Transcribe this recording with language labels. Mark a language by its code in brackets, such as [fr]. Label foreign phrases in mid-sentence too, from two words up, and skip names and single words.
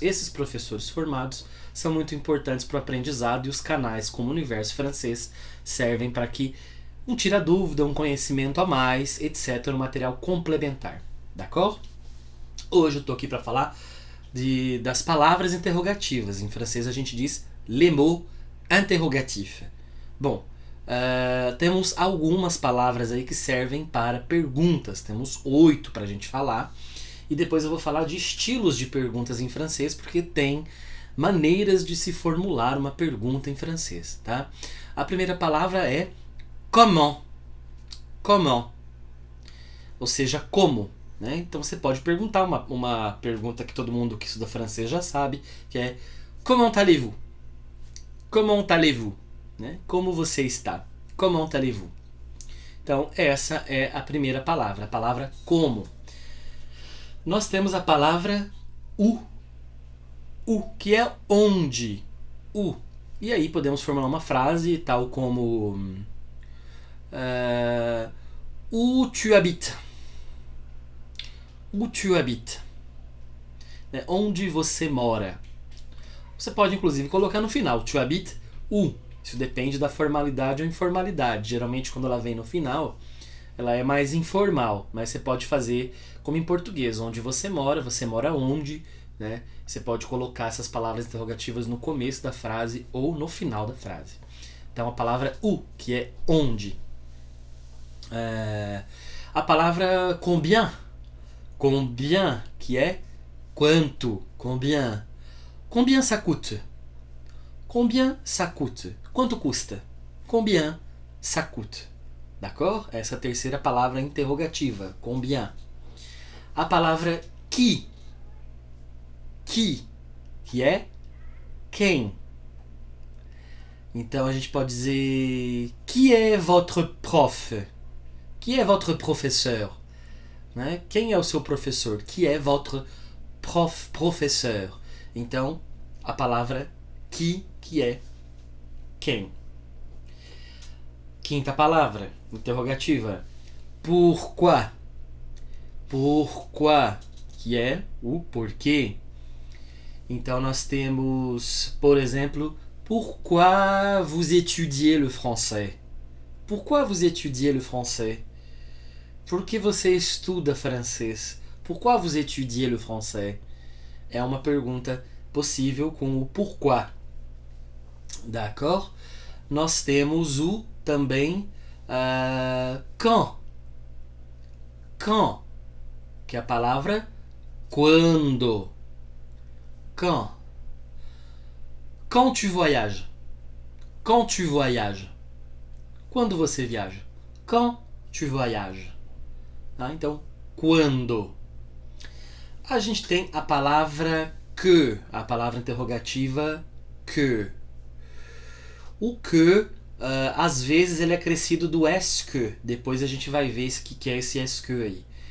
[pt] Esses professores formados são muito importantes para o aprendizado e os canais como o Universo Francês servem para que um tira dúvida, um conhecimento a mais, etc. Um material complementar, d'accord? Hoje eu estou aqui para falar das palavras interrogativas. Em francês a gente diz [fr] les mots interrogatifs. [pt] Bom, temos algumas palavras aí que servem para perguntas. Temos 8 para a gente falar. E depois eu vou falar de estilos de perguntas em francês, porque tem maneiras de se formular uma pergunta em francês, tá? A primeira palavra é comment. Comment. Ou seja, como. Né? Então você pode perguntar uma pergunta que todo mundo que estuda francês já sabe, que é [fr] comment allez-vous? Comment allez-vous? [pt] Né? Como você está? [fr] Comment allez-vous? [pt] Então essa é a primeira palavra, a palavra como. Nós temos a palavra où, que é onde, où. E aí podemos formular uma frase tal como [fr] où tu habites? Où tu habites? [pt] Né? Onde você mora? Você pode inclusive colocar no final, [fr] tu habites où? [pt] Isso depende da formalidade ou informalidade. Geralmente quando ela vem no final, ela é mais informal, mas você pode fazer como em português, onde você mora onde, né? Você pode colocar essas palavras interrogativas no começo da frase ou no final da frase. Então a palavra où, que é onde. A palavra combien, que é quanto, combien. [fr] Combien ça coûte? Combien ça coûte? [pt] Quanto custa? [fr] Combien ça coûte? D'accord? [pt] Essa é a terceira palavra interrogativa. Combien? A palavra qui, que é quem. Então a gente pode dizer [fr] qui est votre prof? Qui est votre professeur? [pt] Né? Quem é o seu professor? [fr] Qui est votre professeur? [pt] Então, a palavra que é quem. Quinta palavra, interrogativa. [fr] Pourquoi? Pourquoi? [pt] Que é o porquê. Então, nós temos, por exemplo, [fr] pourquoi vous étudiez le français? Pourquoi vous étudiez le français? [pt] Por que você estuda francês? [fr] Pourquoi vous étudiez le français? [pt] É uma pergunta possível com o pourquoi. D'accord? Nós temos o também quand. Quand, que é a palavra quando. [fr] Quand. Quand tu voyages? Quand tu voyages? [pt] Quando você viaja? [fr] Quand tu voyages? [pt] Ah, então, quando. A gente tem a palavra que, a palavra interrogativa que. O que, às vezes, ele é acrescido do [fr] est que. [pt] Depois a gente vai ver o que é esse [fr] est que [pt] aí.